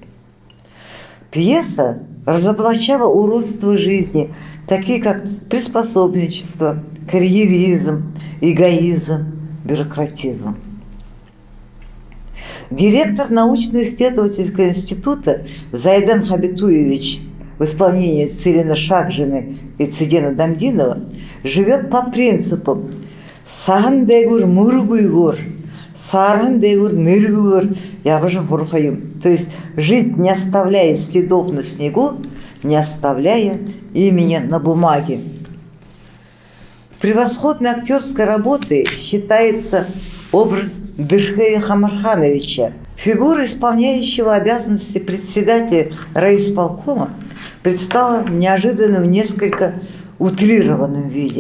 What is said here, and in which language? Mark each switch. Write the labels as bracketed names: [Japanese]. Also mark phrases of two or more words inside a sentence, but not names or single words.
[Russian] Пьеса разоблачала уродства жизни, такие как приспособничество, карьеризм, эгоизм, бюрократизм. Директор научно-исследовательского института Зайдан Хабитуевич в исполнении Цирина Шакжины и Цидена Дамдинова живет по принципам [Buriat] «Саан дегур мургуйгур», «Сааран дегур ныргур», [Russian] я уже хурхаю. То есть жить, не оставляя следов на снегу, не оставляя имени на бумаге. Превосходной актерской работой считается образ Дышхея Хамархановича, фигура исполняющего обязанности председателя райисполкома, предстала неожиданно в несколько утрированном виде.